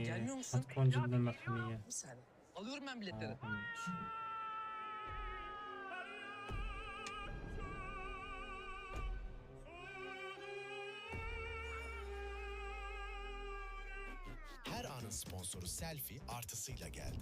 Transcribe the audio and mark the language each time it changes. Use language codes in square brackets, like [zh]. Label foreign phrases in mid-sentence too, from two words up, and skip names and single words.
[tr] gelmiyor musun? [ar] حتكون جدا محمية. [tr] Bir saniye. Alıyorum ben biletleri. Her anın sponsoru Selfie artısıyla geldi.